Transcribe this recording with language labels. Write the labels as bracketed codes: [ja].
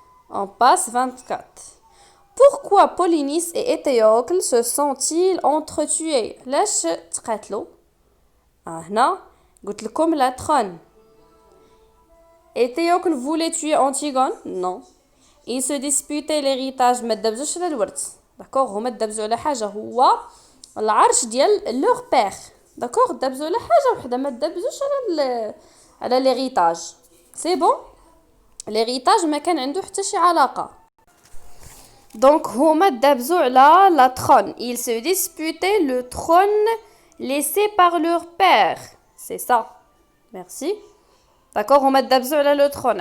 [fr] On passe 24. Pourquoi Polynice et Éthéocle se sont-ils entretués؟ [ar] لاش تقاتلوا؟ هنا قلت لكم [fr] la trône. Éthéocle voulait tuer Antigone? Non. Ils se disputaient l'héritage. [ar] ما تدبزوش على الورث. داكوغ هما تدبزوا على حاجه هو العرش ديال [fr] leur père. [ar] داكوغ تدبزوا على حاجه وحده ما تدبزوش على l'héritage. [fr] C'est bon. [ar] l'héritage ما كان عنده حتى شي علاقه. [fr] Donc [ar] هما تدبزوا على [fr] la trône. Ils se disputaient le trône laissé par leur père. C'est ça. Merci. D'accord, [ar] هما تدبزوا على [fr] le trône.